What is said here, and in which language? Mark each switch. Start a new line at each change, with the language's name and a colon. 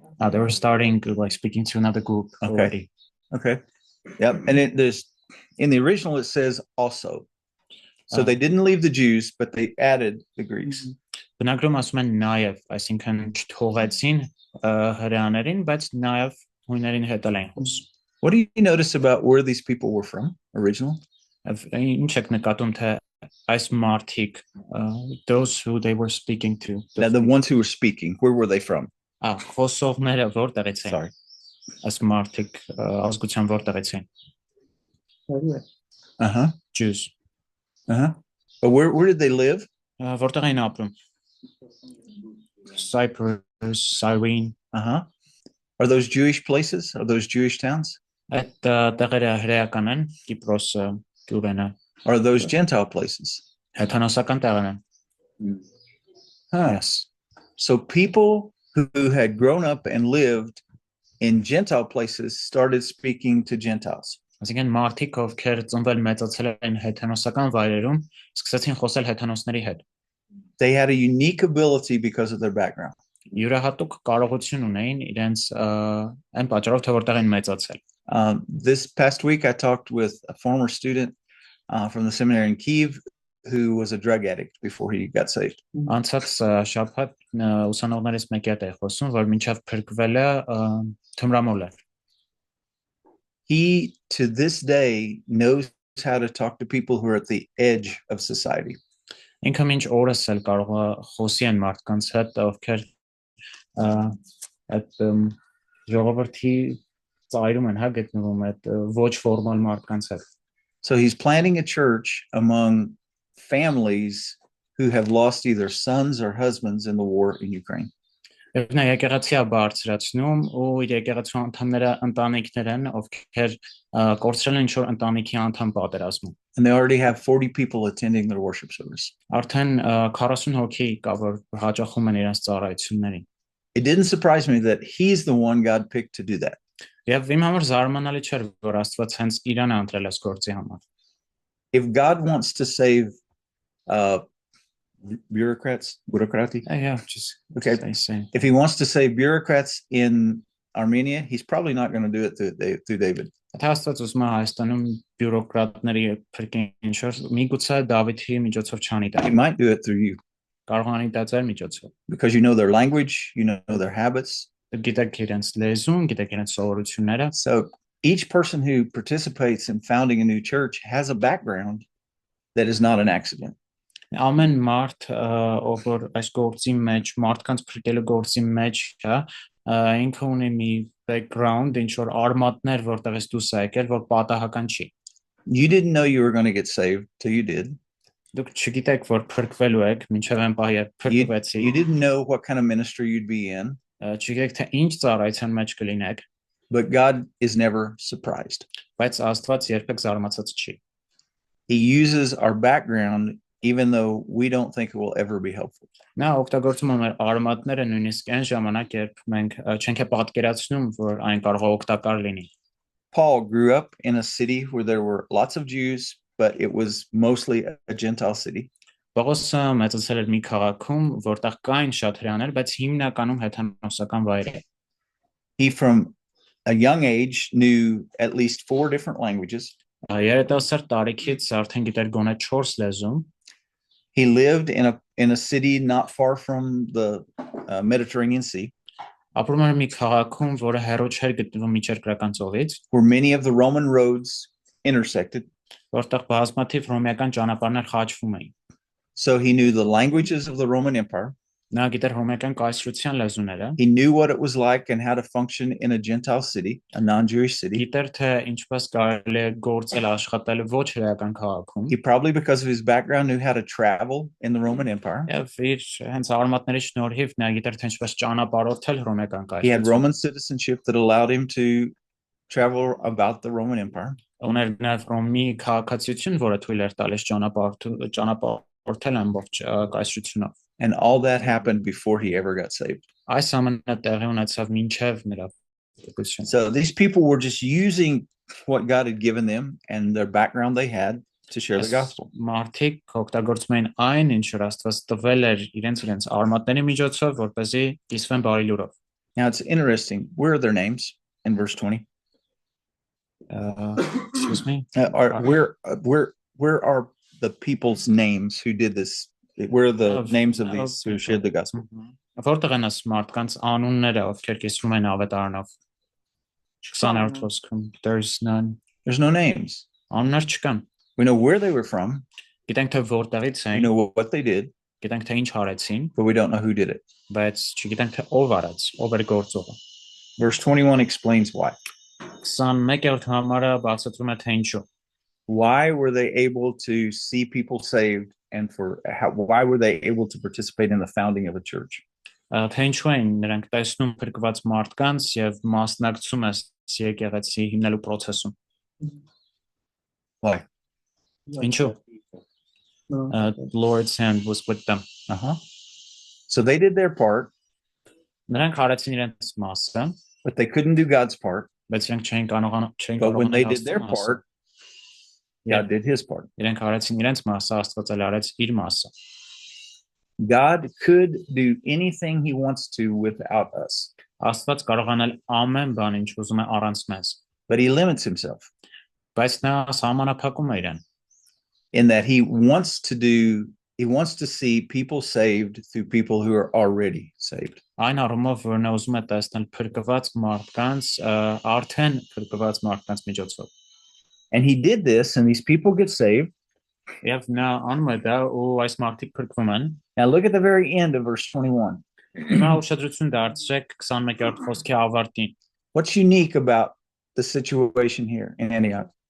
English: They were starting like speaking to another group already. Okay. Yep. And in the original it says also. So they didn't leave the Jews, but they added the Greeks.
Armenian: Բնագրում ասում են նաև, այսինքն չթողեցին հրեաներին, բայց նաև հույներին հետ են խոսում։
English: What do you notice about where these people were from originally?
Armenian: Ինչ եք նկատում թե այս մարդիկ
English: those who they were speaking to Now, the ones who were speaking, where were they from?
Armenian: խոսողները որտեղից են
English: Sorry.
Armenian: այս մարդիկ ազգության որտեղից են Uh-huh.
English: Jews Uh-huh. But where did they live?
Armenian: որտեղ են ապրում Cyprus Cyrene Uh-huh.
English: Are those Jewish places? Are those Jewish towns?
Armenian: այդ տեղերը հրեական են Կիպրոսը Կյուրենը
English: Are those Gentile places?
Armenian: հեթանոսական տեղեր են Huh.
English: yes So people who had grown up and lived in Gentile places started speaking to Gentiles.
Armenian: Այսինքն մարդիկ ովքեր ծնվել մեծացել են հեթանոսական վայրերում սկսեցին խոսել հեթանոսների հետ
English: They had a unique ability because of their background.
Armenian: յուրահատուկ կարողություն ունեին իրենց այն պատճառով թե որտեղ են մեծացել
English: This past week, I talked with a former student from the seminary in Kyiv who was a drug addict before he got saved.
Armenian: Անցած շաբաթ ուսանողներից մեկի հետ եմ խոսում, որ մինչև փրկվել է թմրամոլ է։
English: He, to this day, knows how to talk to people who are at the edge of society.
Armenian: Ինքը մինչ օրս էլ կարող է խոսի այն մարդկանց հետ, ովքեր այդ ժողովրդի ծայրում են, հա, գտնվում այդ ոչ ֆորմալ մարդկանց հետ։
English: So he's planting a church among families who have lost either sons or husbands in the war in Ukraine.
Armenian: Եվ նա եկեղեցի է բարձրացնում ու իր եկեղեցու անդամները ընտանիքներ են, ովքեր կորցրել են ինչ-որ ընտանիքի անդամ պատերազմում։
English: And they already have 40 people attending their worship service.
Armenian: Արդեն 40 հոգի կա, որ հաճախում են իրենց ծառայություններին։
English: It didn't surprise me that he's the one God picked to do that.
Armenian: Եվ իմ համար զարմանալի չէր, որ Աստված հենց իրան է ընտրել այս գործի համար։
English: If God wants to save bureaucrats, Yeah, just okay. they say. If he wants to save bureaucrats in Armenia, he's probably not going to do it through David.
Armenian: Եթե Աստված ուզում է Հայաստանում բյուրոկրատների փրկեն ինչ-որ միգուցե Դավիթի միջոցով չանի դա։
English: He might do it through you
Armenian: Կարող անի դա ձեր միջոցով։
English: because you know their language, you know their habits.
Armenian: Գիտեք իրենց լեզուն, գիտեք իրենց սովորությունները։
English: So each person who participates in founding a new church has a background that is not an accident.
Armenian: Ամեն մարդ, ով որ այս գործի մեջ, մարդկանց փրկելու գործի մեջ է, ինքը ունի մի background, ինչ որ արմատներ, որտեղից դուրս է եկել, որ պատահական չի։
English: You didn't know you were going to get saved till you did.
Armenian: Դուք չգիտեք, որ փրկվելու եք, մինչև այն պահի փրկվեցի։
English: You didn't know what kind of ministry you'd be in,
Armenian: Չգիտեք, թե ինչ ծառայության մեջ կլինեք,
English: but God is never surprised.
Armenian: բայց Աստված երբեք զարմացած չի։
English: He uses our background even though we don't think it will ever be helpful.
Armenian: Նա օգտագործում է մեր արմատները նույնիսկ այն ժամանակ, երբ մենք չենք պատկերացնում, որ այն կարող է օգտակար լինի։
English: Paul grew up in a city where there were lots of Jews, but it was mostly a Gentile city.
Armenian: Պողոսը մեծացել էր մի քաղաքում, որտեղ կային շատ հրեաներ, բայց հիմնականում հեթանոսական վայր է։
English: He from a young age knew at least 4 different languages.
Armenian: Երիտասարդ տարիքից արդեն գիտեր գոնե 4 լեզու։
English: He lived in a city not far from the Mediterranean Sea,
Armenian: Ապրում էր մի քաղաքում, որը հեռու չէր գտնվում միջերկրական ծովից,
English: where many of the Roman roads intersected.
Armenian: որտեղ բազմաթիվ հռոմեական ճանապարհներ խաչվում էին։
English: So he knew the languages of the Roman Empire.
Armenian: Նա գիտեր հռոմեական կայսրության լեզուները,
English: He knew what it was like and how to function in a Gentile city, a non-Jewish city.
Armenian: գիտեր թե ինչպես կարելի է գործել աշխատել ոչ հրեական քաղաքում։
English: He probably, because of his background, knew how to travel in the Roman Empire.
Armenian: Եվ իր հենց արմատների շնորհիվ նա գիտեր թե ինչպես ճանապարհորդել հռոմեական
English: He had
Armenian: կայսրություն։
English: Roman citizenship that allowed him to travel about the Roman Empire.
Armenian: Ուներ նաև Ռոմի քաղաքացիություն, որը թույլ էր տալիս ճանապարհորդել ամբողջ կայսրությունով։
English: And all that happened before he ever got saved.
Armenian: Այս ամենը տեղի ունեցավ մինչև նրա փրկությունը։
English: So these people were just using what God had given them and their background they had to share the gospel.
Armenian: Մարդիկ օգտագործում էին այն, ինչ որ Աստված տվել էր իրենց արմատների միջոցով, որպեսզի կիսվեն բարի լուրով։
English: Now it's interesting. Where are their names in verse 20? Excuse me. Where are the people's names who did this? Where are the names of these who shared the gospel?
Armenian: Որտեղ են այս մարդկանց անունները, ովքեր կիսվում են ավետարանով։ 20-րդ խոսքում
English: there's none. There's no names.
Armenian: Անուններ չկան։
English: We know where they were from.
Armenian: Գիտենք թե որտեղից
English: We
Armenian: են,
English: know what they did,
Armenian: գիտենք թե ինչ արեցին,
English: but we don't know who did it.
Armenian: բայց չգիտենք թե ով արեց, ով էր գործողը։
English: Verse 21 explains why.
Armenian: 21-րդ համարը բացատրում է թե ինչու։
English: Why were they able to see people saved and why were they able to participate in the founding of a church?
Armenian: Թե ինչու են նրանք տեսնում փրկված մարդկանց եւ մասնակցում են եկեղեցի հիմնելու process-ում։
English: Why?
Armenian: Ինչու?
English: The Lord's hand was with them. So they did their part,
Armenian: Նրանք արեցին իրենց մասը,
English: but they couldn't do God's part.
Armenian: բայց իրենք չէին կարողանում
English: But when they did their part, God did his part.
Armenian: Իրենք արեցին իրենց մասը, Աստված էլ արեց իր մասը։
English: God could do anything he wants to without us,
Armenian: Աստված կարողանալ amեն բան ինչ ուզում է առանց մեզ,
English: but he limits himself
Armenian: բայց նա սահմանափակում է իրեն։
English: in that he wants to see people saved through people who are already saved.
Armenian: Այն առումով, որ նա ուզում է տեսնել փրկված մարդկանց, արդեն փրկված մարդկանց միջոցով։
English: And he did this, and these people get saved.
Armenian: Եվ նա անում է դա ու այս մարդիկ փրկվում են։
English: Now look at the very end of verse 21.
Armenian: Հիմա ուշադրություն դարձրեք 21-րդ խոսքի ավարտին։
English: What's unique about the situation here in Antioch?